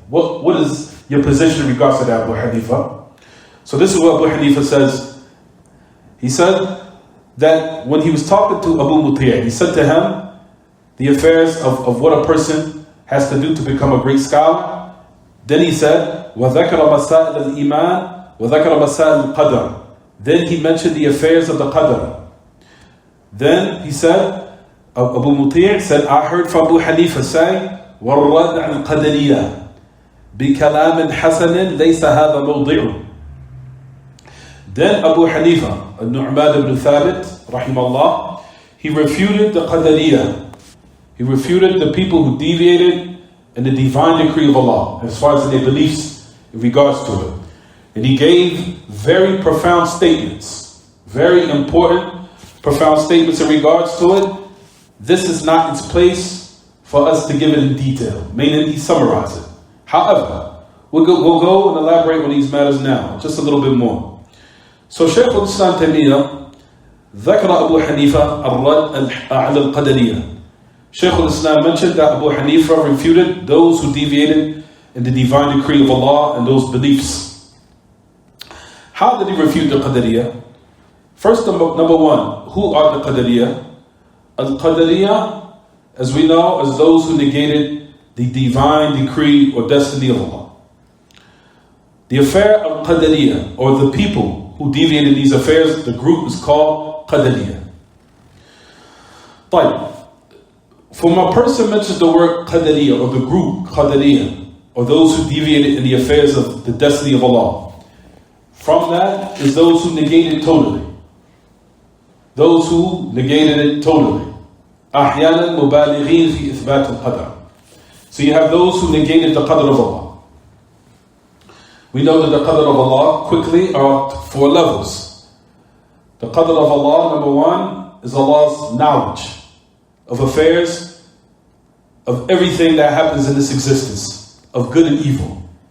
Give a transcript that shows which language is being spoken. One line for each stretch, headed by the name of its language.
English: What is your position in regards to that, Abu Hanifa? So this is what Abu Hanifa says. He said that when he was talking to Abu Muti', he said to him the affairs of what a person has to do to become a great scholar.
Arabic: Then he said, وَذَكَرَ مَسَائِلَ الْإِيمَانِ وَذَكَرَ مَسَائِلَ الْقَدْرِ.
English: Then he mentioned the affairs of the qadr. Then he said, Abu Muti' said, I heard from Abu Hanifa say,
Arabic: وَالرَّدْ عَنْ الْقَدَرِيَّةِ بِكَلَامٍ حَسَنٍ لَيْسَ هَذَا مَوْضِعُ.
English: Then Abu Hanifa, al-Nu'man ibn Thabit, rahimahullah, he refuted the Qadariyah. He refuted the people who deviated in the divine decree of Allah, as far as their beliefs in regards to it. And he gave very profound statements, very important, profound statements in regards to it. This is not its place for us to give it in detail, meaning he summarized it. However, we'll go and elaborate on these matters now, just a little bit more.
Arabic: So Shaykh al-Islam Taymiyyah ذكر أبو حنيفة الرد على القدرية.
English: Shaykh al-Islam mentioned that Abu Hanifa refuted those who deviated in the divine decree of Allah and those beliefs. How did he refute the Qadariyah? First, number one, who are the Qadariyah? Al-Qadariyah, as we know, as those who negated the divine decree or destiny of Allah. The affair of Qadariyah, or the people who deviated in these affairs, the group is called Qadariyah. When a person mentions the word Qadariyah, or the group Qadariyah, or those who deviated in the affairs of the destiny of Allah, from that is those who negated totally. Those who negated it totally.
Arabic: أحيانا مبالغين في إثبات القدر.
English: So you have those who negated the qadr of Allah. We know that the qadr of Allah quickly are 4 levels. The qadr of Allah, number one, is Allah's knowledge of affairs, of everything that happens in this existence, of good and evil.